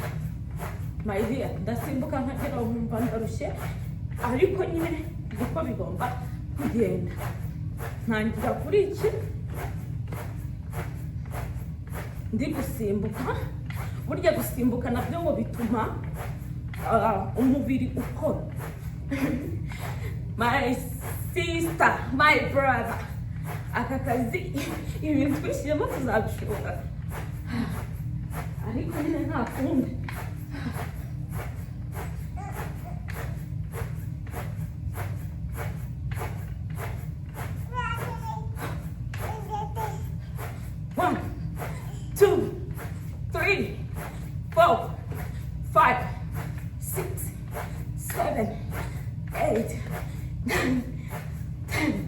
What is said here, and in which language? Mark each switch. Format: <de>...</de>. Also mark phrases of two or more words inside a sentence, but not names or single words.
<en>My dear,</en> <rw>ndasimbuka nkagera nkumva ndarushye, ariko nyine niko bigomba kugenda. Ntangira kuri iki, ndi gusimbuka. Burya gusimbuka nabyo ngo bituma umubiri ukora.</rw> <en>My sister, my brother,</en> <rw>aka kazi ibintu twishyiramo tuzabishobora, ariko nyine nta kundi.</rw> <en>One, two, three, 4, 5, 6, 7, 8, 9, 10.</en>